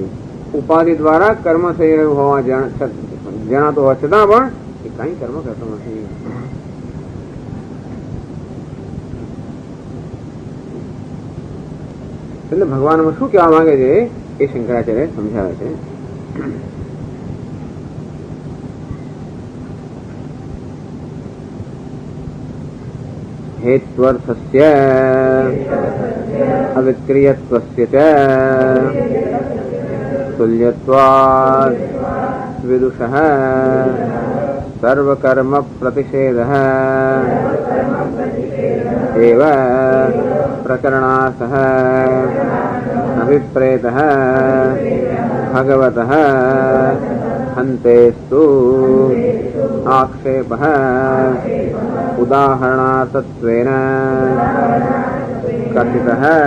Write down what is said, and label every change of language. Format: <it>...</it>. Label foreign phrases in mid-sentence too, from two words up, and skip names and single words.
<gu>ઉપાધિ દ્વારા કર્મ થઈ રહ્યું હોવા જણાતો હોવા છતાં પણ એ કઈ કર્મ કરતો નથી. એટલે ભગવાનમાં શું કહેવા માંગે છે એ શંકરાચાર્ય સમજાવે છે.</gu> <sa>हेत्वर्थस्य अविक्रियत्वस्य च तुल्यत्वात् विदुषः सर्वकर्म प्रतिषेधः एव प्रकरणासः अभिप्रेतः भगवतः हन्तेस्तु आक्षेपः उदाहरणार्थत्वेन कथितः.</sa>